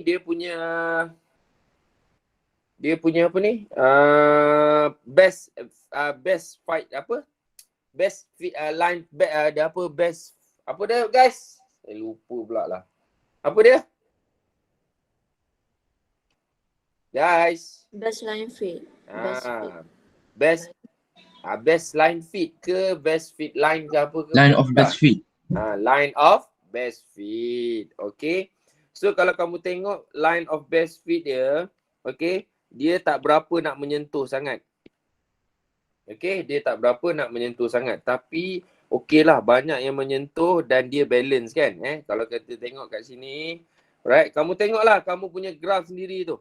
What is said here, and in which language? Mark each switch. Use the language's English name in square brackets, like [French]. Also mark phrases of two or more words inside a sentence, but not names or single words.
[Malay] Dia punya apa ni? [English] Best fight apa? Best line [Malay] ada apa? Best apa dah guys? Lupa pula lah. Apa dia? Guys. [English] Best line fit. Best fit. Best line fit ke best fit line [Malay] ke apa ke? [English] Line of best fit. Line of best fit. Okay. [Malay] So kalau kamu tengok [English] line of best fit [Malay] dia, okay, dia tak berapa nak menyentuh sangat. Okay, dia tak berapa nak menyentuh sangat. Tapi okey lah, banyak yang menyentuh dan dia balance kan. Kalau kita tengok kat sini, right, kamu tengoklah kamu punya graf sendiri tu.